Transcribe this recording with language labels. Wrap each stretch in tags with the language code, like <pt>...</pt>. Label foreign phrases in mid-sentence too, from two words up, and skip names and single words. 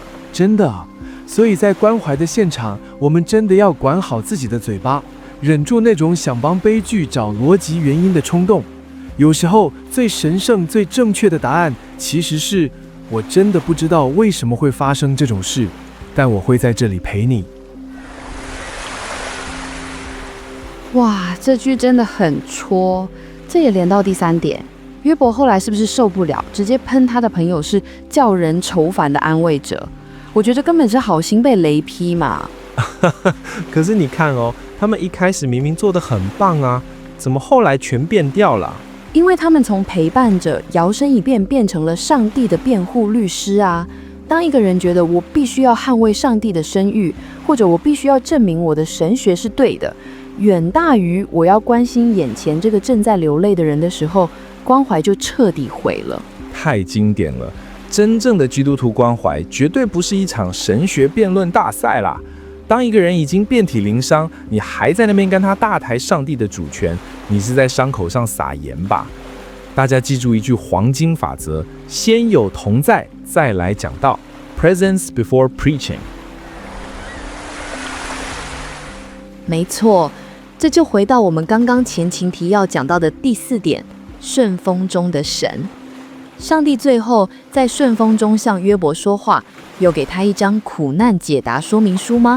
<zh>真的，所以在關懷的現場，我們真的要管好自己的嘴巴，忍住那種想幫悲劇找邏輯原因的衝動。有時候，最神聖、最正確的答案，其實是我真的不知道為什麼會發生這種事，但我會在這裡陪你。哇，這句真的很戳，這也連到第3點。約伯後來是不是受不了，直接噴他的朋友是叫人愁煩的安慰者？我覺得根本是好心被雷劈嘛。可是你看哦，他們一開始明明做得很棒啊，怎麼後來全變掉了？因為他們從陪伴者摇身一變，變成了上帝的辯護律師啊。當一個人覺得我必須要捍衛上帝的聲譽，或者我必須要證明我的神學是對的，遠大於我要關心眼前這個正在流淚的人的時候，關懷就徹底毀了。太經典了！真正的基督徒關懷絕對不是一場神學辯論大賽啦。當一個人已經遍體鱗傷，你還在那邊跟他大談上帝的主權，你是在傷口上撒鹽吧？大家記住一句黃金法則：先有同在，再來講道。</zh> <en>Presence before preaching。</en> <zh>沒錯，這就回到我們剛剛前情提要講到的第4點：順風中的神。上帝最後在順風中向約伯說話，有給他一張苦難解答說明書嗎？</zh>